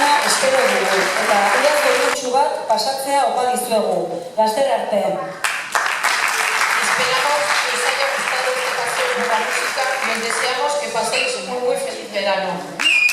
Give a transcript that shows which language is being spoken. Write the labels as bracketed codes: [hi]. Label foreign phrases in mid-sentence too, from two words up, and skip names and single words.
[eu] espero dugu, eta uda zorgutxu bat pasatzea opa dizuegu. Laster arte. [es] Esperamos que os haya gustado este paseo por la música y os deseamos que paséis un muy feliz verano.